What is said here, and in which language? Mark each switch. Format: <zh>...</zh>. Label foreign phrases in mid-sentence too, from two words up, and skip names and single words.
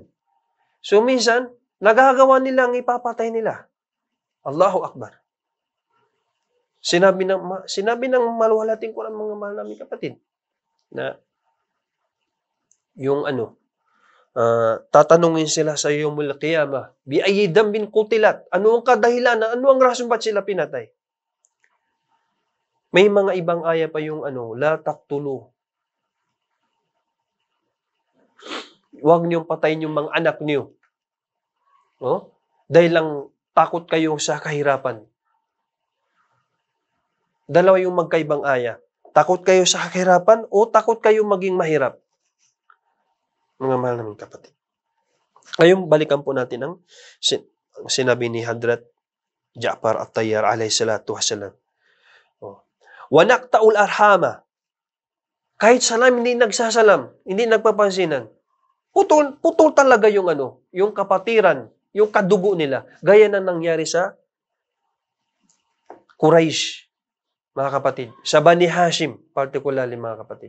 <tl>So minsan, nagagawa nilang ipapatay nila.</tl> <ar>الله أكبر.</ar> <tl>Sinabi ng maluwalating Quran, mga mahal namin kapatid, na yung tatanungin sila sa</tl> <ar>يوم القيامة, بأي ذنب قتلت?</ar> <tl>Ano ang kadahilan? Ano ang rason ba't sila pinatay? May mga ibang aya pa yung</tl> <ar>لا تقتلوا.</ar> <tl>Huwag niyong patayin yung mga anak niyo. No? Dahil lang takot kayo sa kahirapan. Dalawa yung magkaibang aya. Takot kayo sa kahirapan o takot kayo maging mahirap. Mga mahal namin kapatid. Ngayon, balikan po natin ang sinabi ni Hadrat Ja'far at-Tayyar</tl> <ar>عليه الصلاة والسلام. ونقطع الأرحام.</ar> <tl>Kahit salam, hindi nagsasalam, hindi nagpapansinan. Putol talaga yung yung kapatiran, yung kadugo nila. Gaya na nangyari sa Quraysh, mga kapatid. Sa Bani Hashim, particularly mga kapatid.</tl>